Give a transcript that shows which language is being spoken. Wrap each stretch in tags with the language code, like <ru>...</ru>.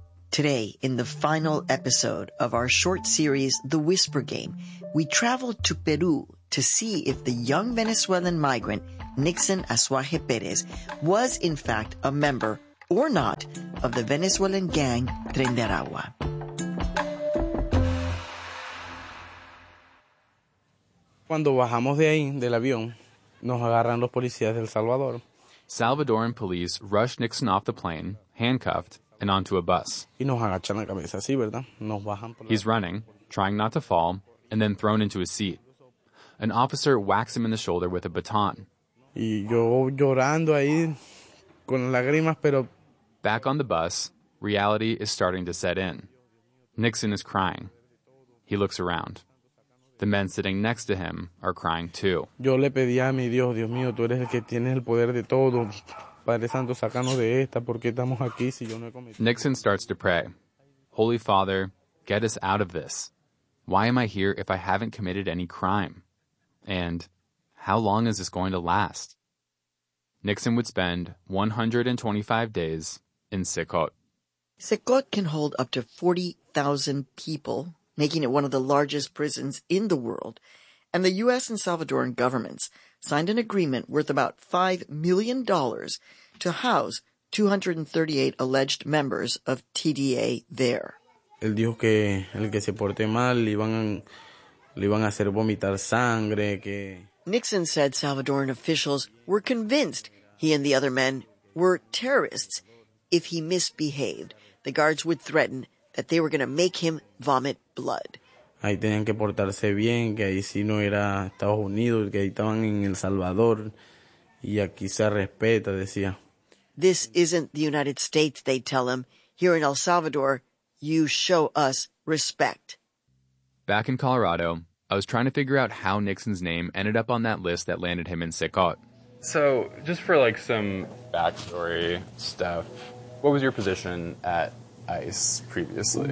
<en>Today, in the final episode of our short series, The Whisper Game, we travel to Peru to see if the young Venezuelan migrant, Nixon Azuaje Pérez, was in fact a member or not of the Venezuelan gang Tren de Aragua.</en> <es>Cuando bajamos de ahí, del avión, nos agarran los policías del Salvador.</es> <en>Salvadoran police rush Nixon off the plane, handcuffed, and onto a bus.</en> <es>Y nos agachan la cabeza, sí, ¿verdad? Nos bajan</es> <en>por He's running, trying not to fall, and then thrown into his seat. An officer whacks him in the shoulder with a baton.</en> <es>Y yo llorando ahí, con lágrimas, pero...</es> <en>Back on the bus, reality is starting to set in. Nixon is crying. He looks around. The men sitting next to him are crying too.</en> <es>Yo le pedí a mi Dios, Dios mío, tú eres el que tienes el poder de todo. Padre Santo, sácanos de esta, porque estamos aquí si yo no he cometido.</es> <en>Nixon starts to pray. Holy Father, get us out of this. Why am I here if I haven't committed any crime? And how long is this going to last? Nixon would spend 125 days in Sikot. Sikot can hold up to 40,000 people, making it one of the largest prisons in the world. And the U.S. and Salvadoran governments signed an agreement worth about $5 million to house 238 alleged members of TDA there.</en> <es>Él dijo que el que se porte mal le iban a hacer vomitar sangre, que...</es> <en>Nixon said Salvadoran officials were convinced he and the other men were terrorists. If he misbehaved, the guards would threaten that they were going to make him vomit blood.</en> <es>Ahí tenían que portarse bien, que ahí sí no era Estados Unidos, que ahí estaban en El Salvador, y aquí se respeta, decía.</es> <en>This isn't the United States, they tell him. Here in El Salvador, you show us respect. Back in Colorado, I was trying to figure out how Nixon's name ended up on that list that landed him in Sikot. So, just for like some backstory stuff, what was your position at ICE previously?</en>